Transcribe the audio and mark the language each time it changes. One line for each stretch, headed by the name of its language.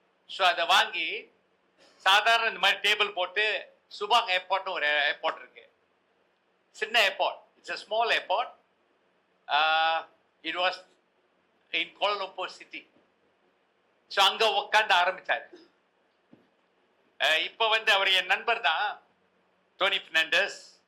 Tamil: So அதை வாங்கி சாதாரண இந்த மாதிரி டேபிள் போட்டு சுபாங் ஏர்போர்ட்னு ஒரு ஏர்போர்ட் இருக்கு, சின்ன airport.
English: It's a small airport. It was in Kuala Lumpur city.
Tamil: So அங்க உட்காந்து ஆரம்பிச்சாரு. இப்போ வந்து அவர் என் நண்பர் தான், டோனி பெர்னாண்டஸ்.